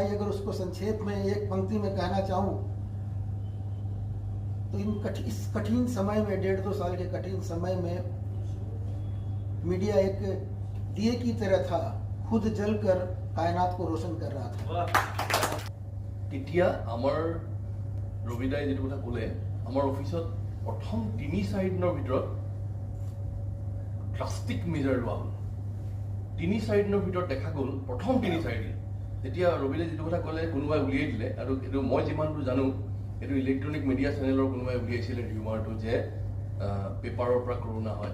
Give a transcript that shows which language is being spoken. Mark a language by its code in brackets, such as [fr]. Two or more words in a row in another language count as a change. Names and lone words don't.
[hi] अगर उसको संक्षेप में एक पंक्ति में कहना चाहूँ तो इस कठिन समय में, 1.5-2 साल के कठिन समय में मीडिया एक दिए की तरह था, खुद जलकर कायनात को रोशन कर रहा था। [as] তেতিয়া আমাৰ ৰবিদাই যেটো কথা ক'লে, আমাৰ অফিচত প্ৰথম 3-4 দিনৰ ভিতৰত [en] drastic measure [as] লোৱা হ'ল। 3-4 দিনৰ ভিতৰত দেখা গ'ল, প্ৰথম 3-4 দিন তেতিয়া ৰবিদাই যেটো কথা ক'লে কোনোবাই উলিয়াই দিলে, আৰু এইটো মই যিমানটো জানো এইটো [en] electronic media [as] চেনেলৰ কোনোবাই উলিয়াইছিলে ৰিউমাৰটো যে পেপাৰৰ পৰা কৰোণা হয়।